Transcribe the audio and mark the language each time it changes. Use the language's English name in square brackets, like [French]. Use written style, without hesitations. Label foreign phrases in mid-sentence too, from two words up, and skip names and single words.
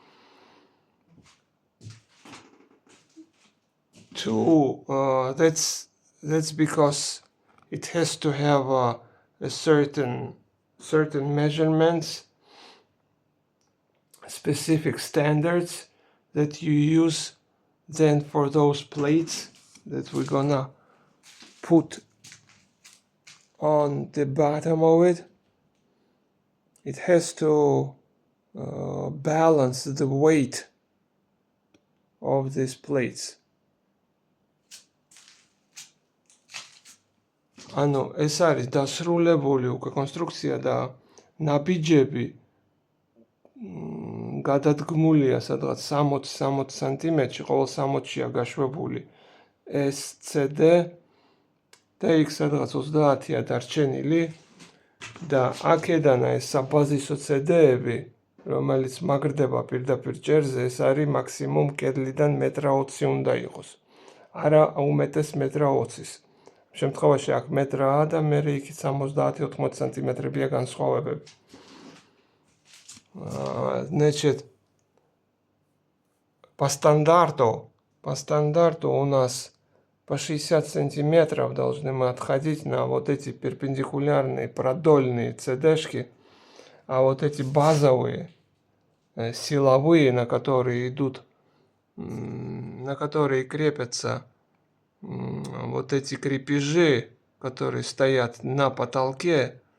[English] That's because it has to have a certain measurements, specific standards that you use then for those plates that we're gonna put on the bottom of it. It has to balance the weight of these plates. [Georgian] ანუ ეს არის დასრულებული უკვე კონსტრუქცია და ნაბიჯები გადადგმულია სადღაც 60 სანტიმეტრში, ყოველ 60-ია გაშვებული ეს CD და იქ სადღაც 30-ია დარჩენილი და აქედან ეს საბაზისო CD-ები, რომელიც მაგრდება პირდაპირ ჭერზე, ეს არის მაქსიმუმ კედლიდან 1.20 მეტრი უნდა იყოს. არა უმეტეს 1.20 მეტრის. შემთხვევაში აქ 1 მეტრაა და მე იქით 70-80 სანტიმეტრებია განსხვავებები. [Russian] Значит, по стандарту у нас по 60 сантиметров должны мы отходить на вот эти перпендикулярные продольные CD-шки, а вот эти базовые, силовые, на которые крепятся вот эти крепежи, которые стоят на потолке,